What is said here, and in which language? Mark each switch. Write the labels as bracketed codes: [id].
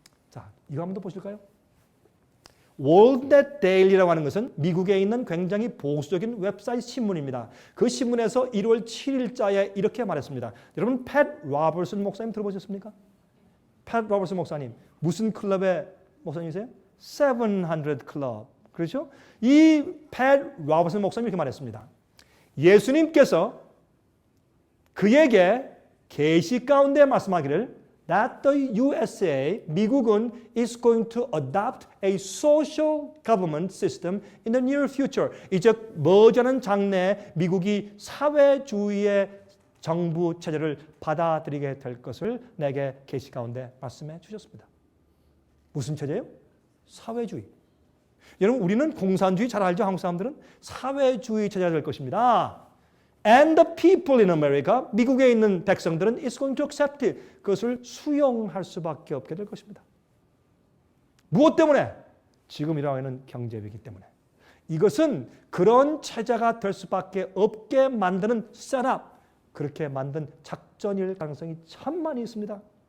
[ko] 자, 이거 한번 더 보실까요? 월드넷 데일리라고 하는 것은 미국에 있는 굉장히 보수적인 웹사이트 신문입니다. 그 신문에서 1월 7일자에 이렇게 말했습니다. 여러분 팻 로버슨 목사님 들어보셨습니까? 팻 로버슨 목사님 무슨 클럽의 목사님이세요? 700 클럽. 그렇죠? 이 팻 로버슨 목사님이 이렇게 말했습니다. 예수님께서 그에게 계시 가운데 말씀하기를 [en] that the USA, [ko] 미국은 [en] is going to adopt a social government system in the near future. [ko] 이제 머지않은 장래에 미국이 사회주의의 정부 체제를 받아들이게 될 것을 내게 계시 가운데 말씀해 주셨습니다. 무슨 체제예요? 사회주의. 여러분 우리는 공산주의 잘 알죠? 한국 사람들은 사회주의 체제가 될 것입니다. [en] And the people in America, [ko] 미국에 있는 백성들은 [en] is going to accept it. [ko] 그것을 수용할 수밖에 없게 될 것입니다. 무엇 때문에? 지금 일어나고 있는 경제 위기 때문에. 이것은 그런 체제가 될 수밖에 없게 만드는 셋업, 그렇게 만든 작전일 가능성이 참 많이 있습니다.